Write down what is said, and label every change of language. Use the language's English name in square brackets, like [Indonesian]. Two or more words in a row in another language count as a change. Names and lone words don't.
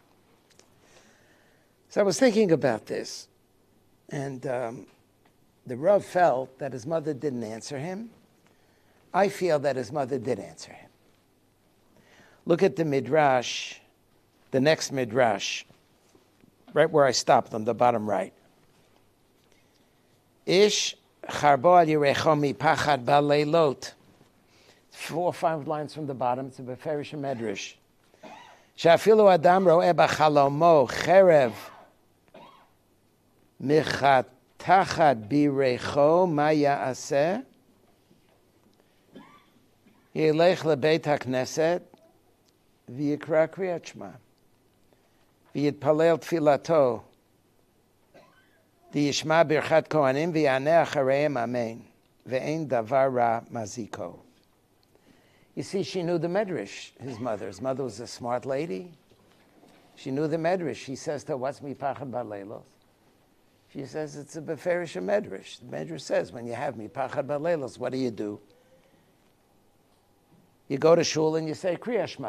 [English] So I was thinking about this, and the Rav felt that his mother didn't answer him. I feel that his mother did answer him. Look at the Midrash, the next Midrash, right where I stopped on the bottom right. [Hebrew] איש חרבו על ירכו מפחד בלילות. [English] 4 or 5 lines from the bottom. It's a [Hebrew] בפירוש מדרש. שאפילו אדם רואה בחלומו חרב מונחת בירכו מה יעשה ילך לבית הכנסת ויקרא קריאת שמע ויתפלל תפילתו וישמע ברכת כהנים ויענה אחריהם אמן ואין דבר רע מזיקו. [English] You see, she knew the Medrash, his mother. His mother was a smart lady. She knew the Medrash. She says to her, what's [Hebrew] מפחד בלילות? [English] She says, it's a [Hebrew] בפירוש מדרש. [English] The Medrash says, when you have [Hebrew] מפחד בלילות, [English] what do? You go to shul and you say [Hebrew] קריאת שמע.